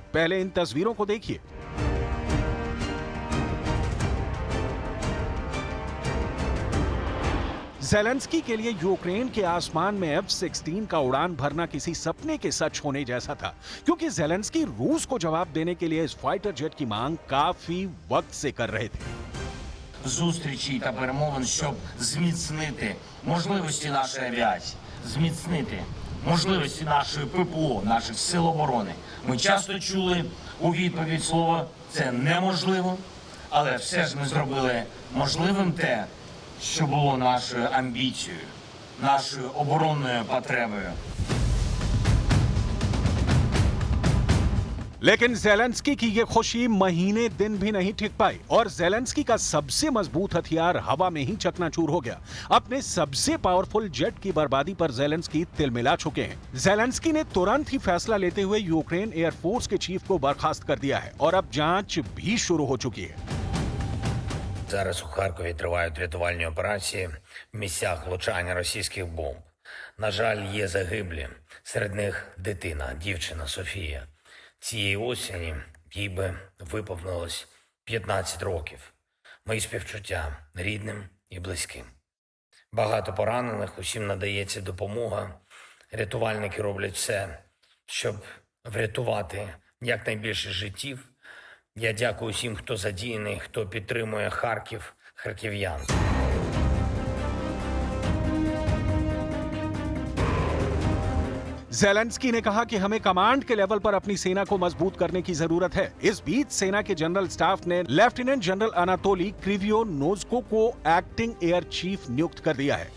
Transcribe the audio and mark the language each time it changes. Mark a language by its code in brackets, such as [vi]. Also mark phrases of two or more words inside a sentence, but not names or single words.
[hi] पहले इन तस्वीरों को देखिए। जेलेंस्की के लिए यूक्रेन के आसमान में F-16 का उड़ान भरना किसी सपने के सच होने जैसा था, क्योंकि जेलेंस्की रूस को जवाब देने के लिए इस [en] fighter jet [hi] की मांग काफी वक्त से कर रहे थे। [uk] Зустрічі та перемовин, щоб зміцнити можливості нашої авіації, зміцнити можливості нашої ППО, наших сил оборони. Ми часто чули у відповідь слово «це неможливо», але все ж ми зробили можливим те, що було нашою амбіцією, нашою оборонною потребою. [hi] लेकिन जेलेंस्की की ये खुशी महीने दिन भी नहीं टिक पाई और जेलेंस्की का सबसे मजबूत हथियार हवा में ही चकनाचूर हो गया। अपने सबसे [en] powerful jet [hi] की बर्बादी पर जेलेंस्की तिलमिला चुके हैं। जेलेंस्की ने तुरंत ही फैसला लेते हुए यूक्रेन एयरफोर्स के चीफ को बर्खास्त कर दिया है और अब जांच भी शुरू हो चुकी है। [uk] Зараз у Харкові тривають рятувальні операції в місцях влучання російських бомб. На жаль, є загиблі. Серед них дитина, дівчина Софія. Цієї осені їй би виповнилось 15 років. Мої співчуття рідним і близьким. Багато поранених, усім надається допомога. Рятувальники роблять все, щоб врятувати якнайбільше життів. Я дякую всім, хто задіяний, хто підтримує Харків, харків'ян. [hi] जेलेंस्की ने कहा कि हमें कमांड के लेवल पर अपनी सेना को मजबूत करने की जरूरत है। इस बीच सेना के जनरल स्टाफ ने [en] lieutenant general [hi] अनातोली क्रिवियोनोज्को को [en] acting air chief [hi] नियुक्त कर दिया है।